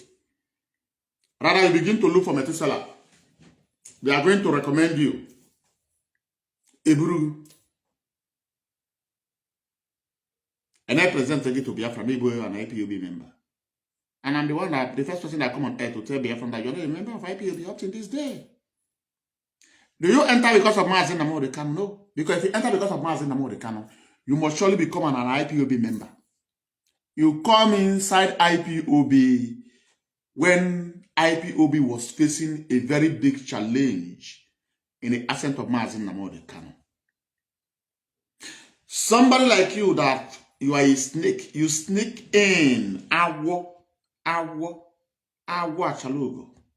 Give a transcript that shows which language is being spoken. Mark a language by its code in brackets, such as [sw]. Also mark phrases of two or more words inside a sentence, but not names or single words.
[en] Rather, you begin to look for Methuselah. They are going to recommend you Eburu. And I presented it to Biafra, maybe an IPOB member. And I'm the first person that come on air to tell Biafra that you're not a member of IPOB up to this day. Do you enter because of Mazi Nnamdi Kanu? No. Because if you enter because of Mazi Nnamdi Kanu, you must surely become an IPOB member. You come inside IPOB when IPOB was facing a very big challenge in the ascent of Mazi Nnamdi Kanu. Somebody like you that you are a snake, you sneak in Awo Achalugo.